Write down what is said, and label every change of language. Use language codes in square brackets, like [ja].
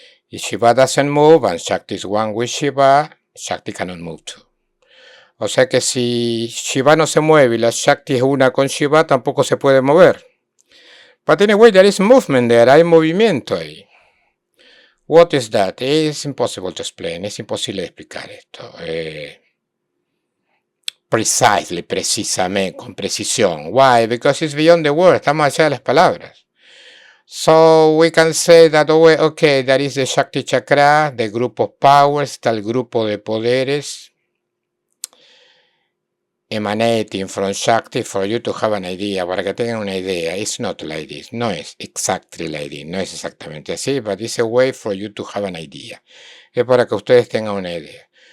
[en] If Shiva doesn't move and Shakti is one with Shiva, Shakti cannot move too. [es] O sea que si Shiva no se mueve y la Shakti es una con Shiva, tampoco se puede mover. [en] But anyway, there is movement there, [es] hay movimiento ahí. [en] What is that? It's impossible to explain, [es] es imposible de explicar esto. Precisamente, con precisión. [en] Why? Because it's beyond the word, [es] está más allá de las palabras. [en] So we can say that, okay, there is the Shakti Chakra, the group of powers, [es] está el grupo de poderes, [en] emanating from Shakti for you to have an idea, [es] para que tengan una idea. [en] It's not like this, no es exactly like this, [es] no es exactamente así, [en] but it's a way for you to have an idea. [es] Es para que ustedes tengan una idea.